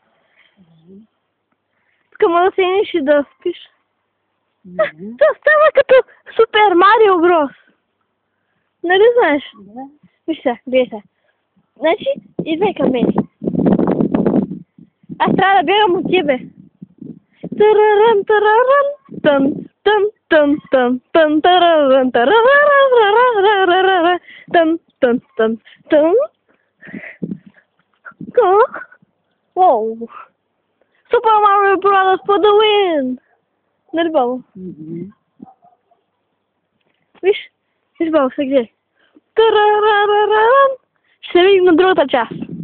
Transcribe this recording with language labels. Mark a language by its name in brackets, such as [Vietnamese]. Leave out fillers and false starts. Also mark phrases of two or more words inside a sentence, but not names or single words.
[Bulgarian] Така може да седнеш и да спиш. Това става като Супер Марио Брос. Нали знаеш? Да. Виж сега, гледай сега. Значи, идвай към мен. Аз трябва да бягам от тебе. Тараран, тараран, тън, тън, тън, тън, тън, тараран, тараран, тън, тън, тън, тън. Воу! [English] Super Mario Brothers for the win! [Bulgarian] Нали, бабо? Виж, бабо, се гледай. Тарарараран. Ще се видим на другата част.